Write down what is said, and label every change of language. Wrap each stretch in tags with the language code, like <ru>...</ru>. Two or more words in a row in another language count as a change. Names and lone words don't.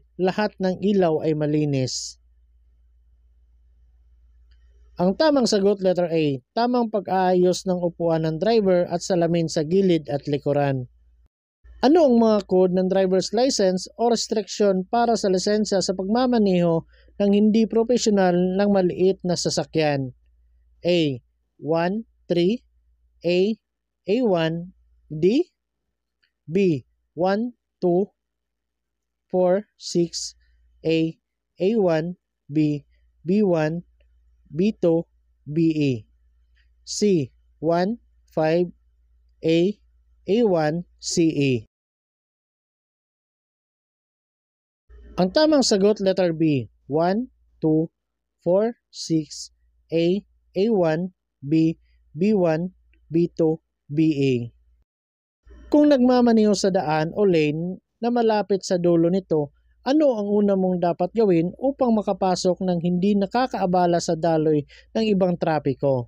<tl>Lahat ng ilaw ay malinis. Ang tamang sagot, letter A. Tamang pag-aayos ng upuan ng driver at salamin sa gilid at likuran. Ano ang mga code ng</tl> <en>driver's license</en> <tl>o restriction para sa lisensya sa pagmamaneho ng hindi profesional ng maliit na sasakyan? A. 1, 3. A. A1. D. B. 1, 2, 4, 6. A. A1. B. B1. B2. BE. C. 1, 5. A. A1. CE. Ang tamang sagot, letter B. 1, 2, 4, 6. A. A1. B. B1. B2. BA. Kung nagmamaniho sa daan o lane na malapit sa dulo nito, ano ang una mong dapat gawin upang makapasok ng hindi nakakaabala sa daloy ng ibang trapiko?</tl>